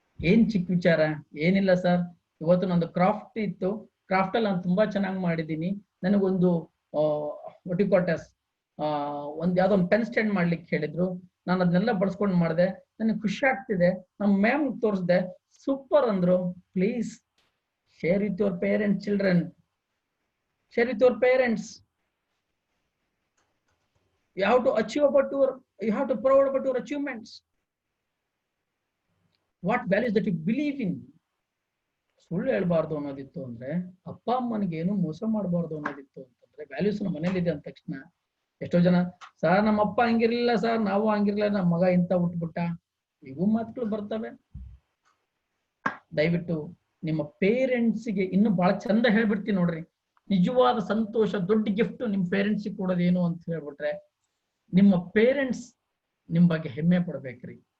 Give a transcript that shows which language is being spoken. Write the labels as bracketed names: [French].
[Kannada] ಏನ್ ಚಿಕ್ಕ ವಿಚಾರ, ಏನಿಲ್ಲ ಸರ್, ಇವತ್ತು ನಂದು ಕ್ರಾಫ್ಟ್ ಇತ್ತು, ಕ್ರಾಫ್ಟ್ ಅಲ್ಲಿ ನಾನು ತುಂಬಾ ಚೆನ್ನಾಗಿ ಮಾಡಿದ್ದೀನಿ, ನನಗೊಂದು ಒಟಿಕೋಟಸ್ ಒಂದ್ ಯಾವ್ದೋ ಒಂದು ಪೆನ್ ಸ್ಟ್ಯಾಂಡ್ ಮಾಡ್ಲಿಕ್ಕೆ ಹೇಳಿದ್ರು, ನಾನು ಅದನ್ನೆಲ್ಲ ಬಳಸ್ಕೊಂಡು ಮಾಡಿದೆ, ನನಗೆ ಖುಷಿ ಆಗ್ತಿದೆ, ನಮ್ಮ ಮ್ಯಾಮ್ ತೋರಿಸ್ದೆ, ಸೂಪರ್ ಅಂದ್ರು. [English] Please share with your parents, children, share with your parents. You have to achieve you have to proud about your achievements. What values that you believe in. [Kannada] ಸುಳ್ಳು ಹೇಳ್ಬಾರ್ದು ಅನ್ನೋದಿತ್ತು ಅಂದ್ರೆ, ಅಪ್ಪ ಅಮ್ಮನಿಗೆ ಏನು ಮೋಸ ಮಾಡಬಾರ್ದು ಅನ್ನೋದಿತ್ತು ಅಂತಂದ್ರೆ, ವ್ಯಾಲ್ಯೂಸ್ ನಮ್ಮ ಮನೇಲಿ ಇದೆ ಅಂದ ತಕ್ಷಣ ಎಷ್ಟೋ ಜನ ಸರ್ ನಮ್ಮ ಅಪ್ಪ ಹಂಗಿರ್ಲಿಲ್ಲ ಸರ್, ನಾವು ಹಂಗಿರ್ಲಿಲ್ಲ, ನಮ್ಮ ಮಗ ಇಂತ ಹುಟ್ಬಿಟ್ಟ, ಇವು ಮಾತುಗಳು ಬರ್ತವೆ. ದಯವಿಟ್ಟು ನಿಮ್ಮ ಪೇರೆಂಟ್ಸ್ಗೆ ಇನ್ನು ಬಹಳ ಚಂದ ಹೇಳ್ಬಿಡ್ತೀನಿ ನೋಡ್ರಿ, ನಿಜವಾದ ಸಂತೋಷ ದೊಡ್ಡ ಗಿಫ್ಟ್ ನಿಮ್ ಪೇರೆಂಟ್ಸಿಗೆ ಕೊಡೋದೇನು ಅಂತ ಹೇಳ್ಬಿಟ್ರೆ, ನಿಮ್ಮ ಪೇರೆಂಟ್ಸ್ ನಿಮ್ ಬಗ್ಗೆ ಹೆಮ್ಮೆ ಪಡ್ಬೇಕ್ರಿ.